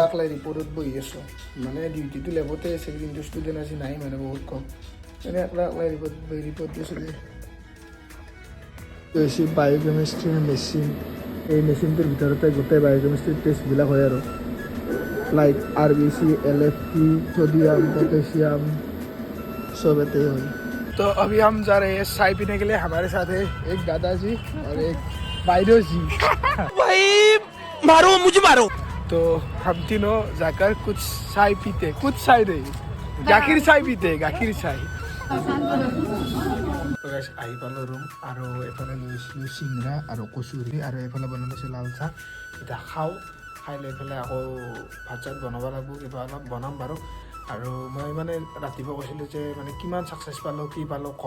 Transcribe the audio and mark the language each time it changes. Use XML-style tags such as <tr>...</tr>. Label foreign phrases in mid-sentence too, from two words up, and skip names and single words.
<as>ক্লাৰ্ক ৰিপৰ্টত বহি আছোঁ, মানে ডিউটিটো লেবতে আছে, কিন্তু ষ্টুডেণ্ট আজি নাই, মানে বহুত কম। এনে ক্লাৰ্ক ৰিপৰ্ট দিছিলোঁ। এইটো হৈছে বায়'কেমিষ্ট্ৰিৰ মেচিন। এই মেচিনটোৰ ভিতৰতে গোটেই বায়'কেমিষ্ট্ৰিৰ টেষ্টবিলাক হয় আৰু লাইক RBC, LFT,</as> <hi>सोडियम, पोटेशियम सब एते हुई। तो अभी हम जा रहे हैं चाय पीने के लिए। हमारे साथ है एक दादाजी और एक बाइडो जी। भाई मारो, मुझे मारो। तो हम तीनों जाकर कुछ चाय पीते, कुछ चाय नहीं, गाखीर चाय पीते, गाखीर चाय।</hi> <as>আহি পালোঁ ৰুম, আৰু এফালে লৈছিলোঁ চিংৰা আৰু কচুৰি, আৰু এফালে বনাই লৈছোঁ লাল চাহ। এতিয়া খাই লৈ পেলাই আকৌ ভাত চাত বনাব লাগিব, কিবা অলপ বনাম বাৰু। আৰু মই মানে ৰাতিপুৱা কৈছিলোঁ যে মানে কিমান ছাকচেছ পালোঁ, কি পালোঁ কম।</as>